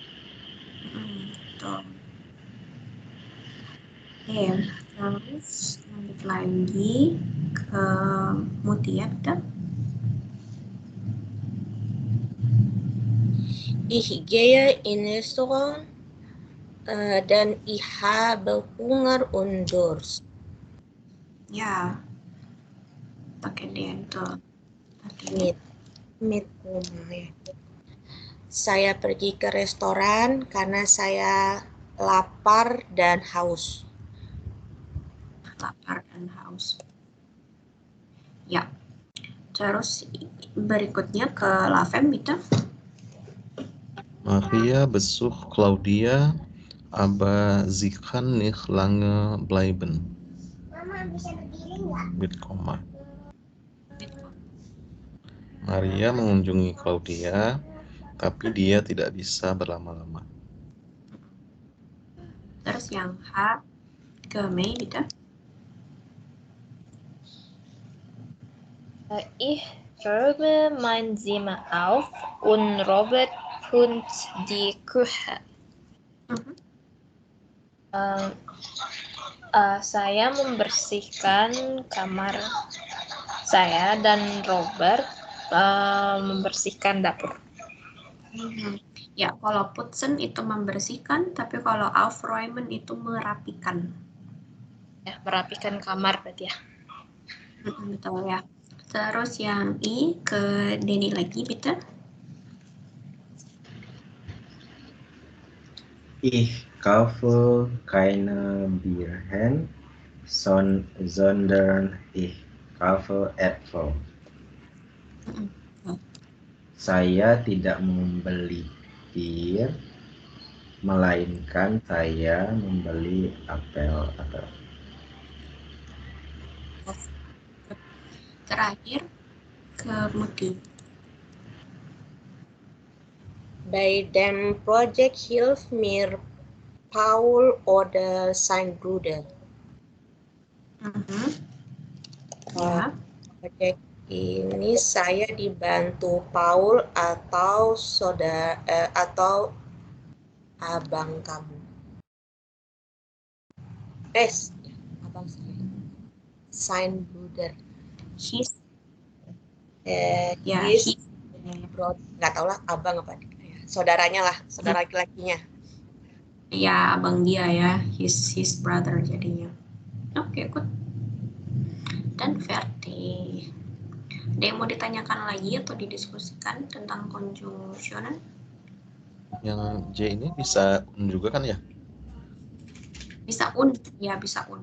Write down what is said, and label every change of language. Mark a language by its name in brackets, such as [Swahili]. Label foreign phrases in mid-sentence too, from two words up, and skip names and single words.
[Indonesian] Oke, terus lanjut lagi ke Mutia, kita. [German] Ich gehe in Restaurant dan ich habe Hunger und Durst. [Indonesian] Ya, pakai den tuh. Mit ya. Saya pergi ke restoran karena saya lapar dan haus. Ya. Terus berikutnya ke Lavem, bitte. [German] Maria besucht Claudia, aber sie kann nicht lange bleiben. [Indonesian] With koma. Maria mengunjungi Claudia, tapi dia tidak bisa berlama-lama. Terus yang H ke Mei gitu. [German] Ich räume mein Zimmer auf und Robert putzt die Küche. Mhm. [Indonesian] Saya membersihkan kamar saya dan Robert membersihkan dapur. Ya, kalau putzen itu membersihkan, tapi kalau aufräumen itu merapikan. Ya, merapikan kamar berarti ya. Betul ya. Terus yang I ke Denny lagi, bitte. [German] Ich kaufe keine Birnen, sondern ich kaufe Äpfel. [Indonesian] Saya tidak membeli bir, melainkan saya membeli apel. Terakhir ke Muti. [German] Bei dem Projekt hilft mir Paul oder sein Bruder. [Indonesian] Ya. Project ini saya dibantu Paul atau atau abang kamu. Abang saya. [German] Sein Bruder. [English] His. Ya, His his. brother. [Indonesian] Nggak tahu lah abang apa. Saudaranya lah, saudara laki-lakinya. Ya, abang dia ya. [English] His brother jadinya. [Indonesian] Oke, good. Dan Verti. Ada yang mau ditanyakan lagi atau didiskusikan tentang conjunction? Yang J ini bisa juga kan ya? Bisa und, ya bisa und.